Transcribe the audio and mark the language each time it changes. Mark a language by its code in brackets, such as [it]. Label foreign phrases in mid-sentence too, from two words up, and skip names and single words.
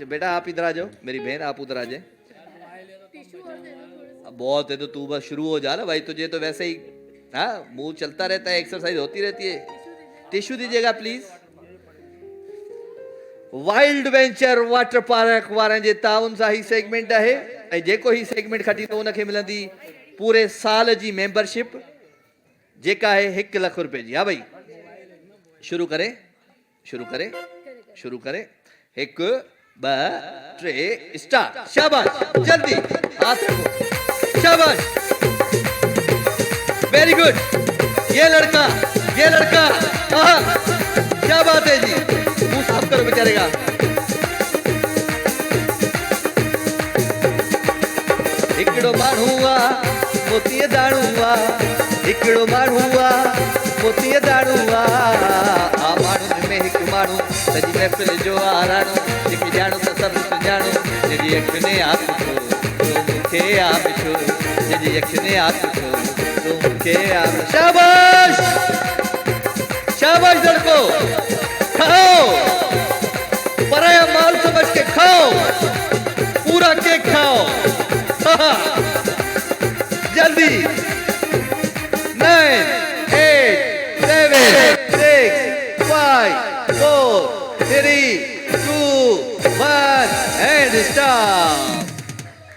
[hi] बेटा आप इधर आ जाओ, मेरी बहन आप उधर आ जाए। बहुत है तो तू बस शुरू हो जा ना भाई, तुझे तो वैसे ही हाँ मुंह चलता रहता है, एक्सरसाइज होती रहती है। टिश्यू दीजिएगा प्लीज। वाइल्ड वेंचर वाटर पार्क वारंजे ताउन सा ही सेगमेंट है, [sd] ऐं जेको ही सेगमेंट खटी तो उनखे मिलंदी पूरे साल जी मेंबरशिप, जेका है 1 लाख रुपए जी। [hi] हाँ भाई शुरू करें, शुरू करें, शुरू करें। 1 2 3 स्टार्ट, शाबाश, जल्दी हाथ रखो, शाबाश, [en] very good. [hi] ये लड़का क्या बात है जी, मुंह साफ करो बेचारे का। [sd] हिकिड़ो माण्हू आहे मोतीअ दाणू आहे, हिकिड़ो माण्हू आहे मोतीअ दाणू आहे। आ माण्हुनि में हिकु माण्हू सॼी महफ़िल जो आराणो, जंहिंखे ॼाणो त सभु सुञाणो, जंहिंजी अखि ने आप ॾिठो तो मूंखे आप ॾिठो, जंहिंजी अखि ने आप ॾिठो तो मूंखे आप। [hi] शाबाश शाबाश लड़को, खाओ, पराया माल समझ के खाओ, पूरा केक खाओ। जल्दी 9 8 7 6 5 4 3 2 1 [en] and stop.